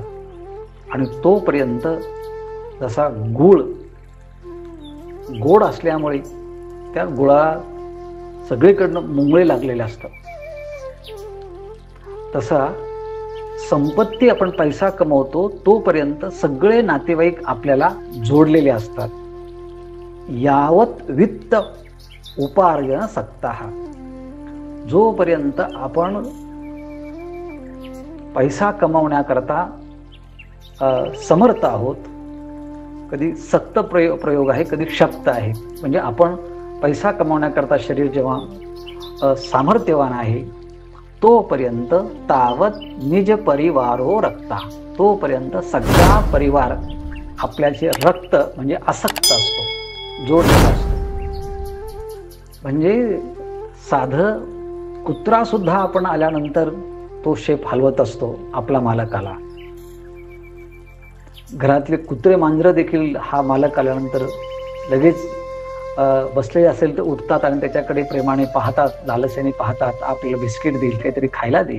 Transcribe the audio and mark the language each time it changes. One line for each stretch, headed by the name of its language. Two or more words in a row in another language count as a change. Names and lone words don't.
Marathi: आणि तोपर्यंत जसा गूळ गोड असल्यामुळे त्या गुळाला सगळीकडनं मुंगळे लागलेले असतात, तसा संपत्ती आपण पैसा कमवतो तोपर्यंत सगळे नातेवाईक आपल्याला जोडलेले असतात.
Sanskrit: यावत वित्त उपार्जन सक्तः.
Marathi: जोपर्यंत आपण पैसा कमावण्याकरता समर्थ आहोत, कधी सक्त प्रयोग आहे, कधी शक्त आहे. म्हणजे आपण पैसा कमावण्याकरता शरीर जेव्हा सामर्थ्यवान आहे तोपर्यंत
Sanskrit: तावत निज परिवारो रक्ता,
Marathi: तोपर्यंत सगळा परिवार आपल्याचे रक्त म्हणजे आसक्त असतो, जोडलेला असतो. म्हणजे साधं कुत्रा सुद्धा आपण आल्यानंतर तो शेप हलवत असतो आपला मालकाला. घरातले कुत्रे मांजरं देखील हा मालक आल्यानंतर लगेच बसलेले असेल तर उठतात आणि त्याच्याकडे प्रेमाने पाहतात, लालसेने पाहतात, आपल्याला बिस्किट देईल, काहीतरी खायला देईल.